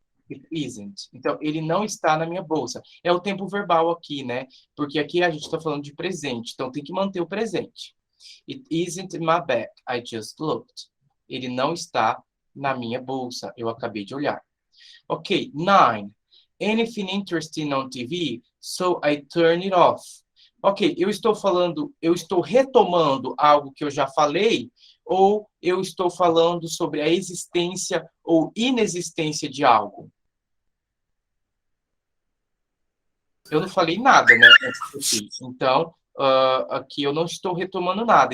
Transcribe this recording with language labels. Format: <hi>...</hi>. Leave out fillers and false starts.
<en>It isn't.</en> <pt>Então, ele não está na minha bolsa. É o tempo verbal aqui, né? Porque aqui a gente está falando de presente, então tem que manter o presente.</pt> <en>It isn't in my bag. I just looked.</en> <pt>Ele não está na minha bolsa. Eu acabei de olhar. Ok, 9.</pt> <en>Anything interesting on TV, so I turn it off.</en> <pt>Ok, eu estou retomando algo que eu já falei, ou eu estou falando sobre a existência ou inexistência de algo? Eu não falei nada, né? Então, aqui eu não estou retomando nada.</pt>